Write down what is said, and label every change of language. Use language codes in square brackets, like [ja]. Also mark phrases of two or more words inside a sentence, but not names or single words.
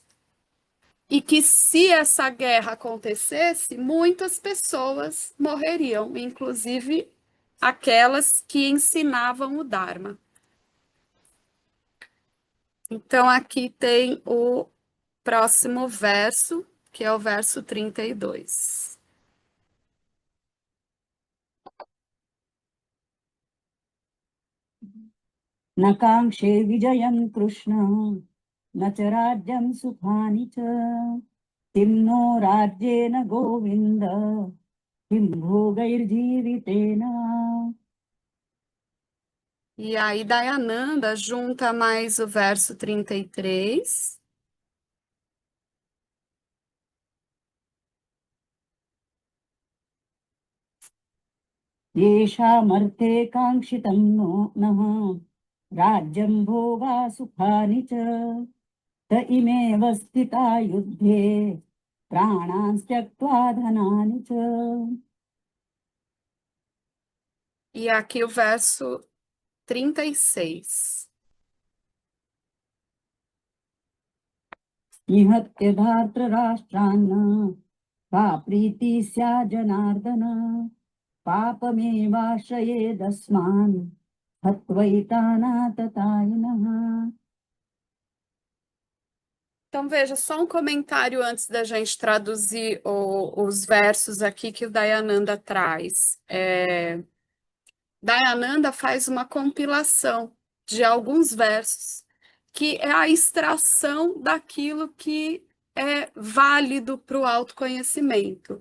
[pt] E que se essa guerra acontecesse, muitas pessoas morreriam, inclusive aquelas que ensinavam o Dharma. Então, aqui tem o próximo verso, que é o verso 32. [sa] न काङ्क्षे विजयं कृष्ण न च राज्यं सुखानि च किं नो राज्येन गोविन्द किं भोगैर्जीवितेन. [pt] E aí, Dayananda junta mais o verso 33. [sa] येषामर्थे काङ्क्षितं नो नः राज्यं भोगा सुखानि च त इमेव स्थिता युद्धे प्राणान् त्यक्त्वा धनानि च. [pt] E aqui o verso 36. [sa] निहत्य धार्तराष्ट्रान् का प्रीति स्या जनार्दन पापमेवाश्रयेदस्मान् हत्वैतानाततायिनः. [pt] Então, veja, só um comentário antes da gente traduzir os versos aqui que o Dayananda traz. Dayananda faz uma compilação de alguns versos, que é a extração daquilo que é válido para o autoconhecimento.